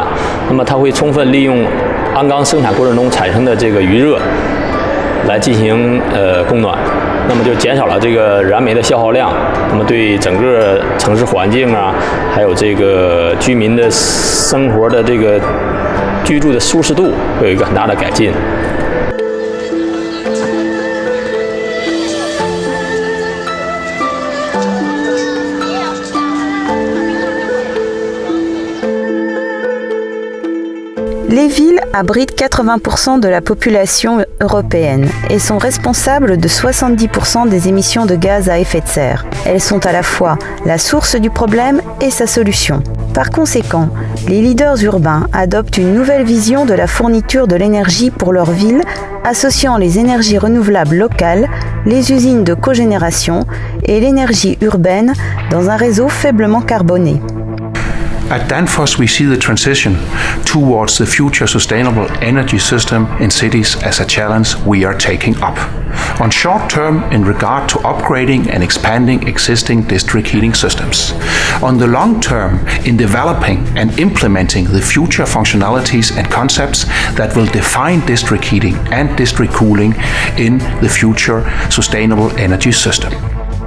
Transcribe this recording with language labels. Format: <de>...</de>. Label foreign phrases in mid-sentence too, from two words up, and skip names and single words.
<zh>那么它会充分利用鞍钢生产过程中产生的这个余热来进行供暖。那么就减少了这个燃煤的消耗量，那么对整个城市环境啊，还有这个居民的生活的这个居住的舒适度会有一个很大的改进。</zh> <fr>Les villes abritent 80% de la population européenne et sont responsables de 70% des émissions de gaz à effet de serre. Elles sont à la fois la source du problème et sa solution. Par conséquent, les leaders urbains adoptent une nouvelle vision de la fourniture de l'énergie pour leur ville, associant les énergies renouvelables locales, les usines de cogénération et l'énergie urbaine dans un réseau faiblement carboné.</fr> <en>At Danfoss, we see the transition towards the future sustainable energy system in cities as a challenge we are taking up. On short term, in regard to upgrading and expanding existing district heating systems. On the long term, in developing and implementing the future functionalities and concepts that will define district heating and district cooling in the future sustainable energy system.</en>